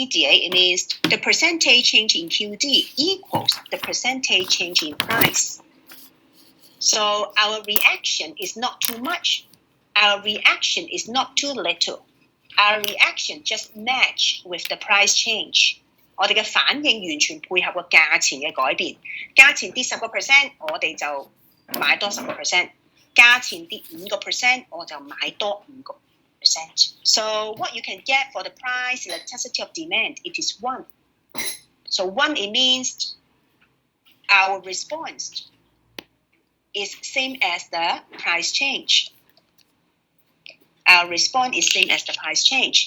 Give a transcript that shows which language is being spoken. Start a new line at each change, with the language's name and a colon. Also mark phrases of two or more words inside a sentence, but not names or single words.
English: It means the percentage change in QD equals the percentage change in price. So our reaction is not too much. Our reaction is not too little. Our reaction just match with the price change.
Cantonese: 我哋嘅反應完全配合個價錢嘅改變。價錢跌10%，我哋就買多10%；價錢跌5%，我就買多
English: So what you can get for the price elasticity of demand, it is 1. So 1, it means our response is same as the price change. Our response is same as the price change.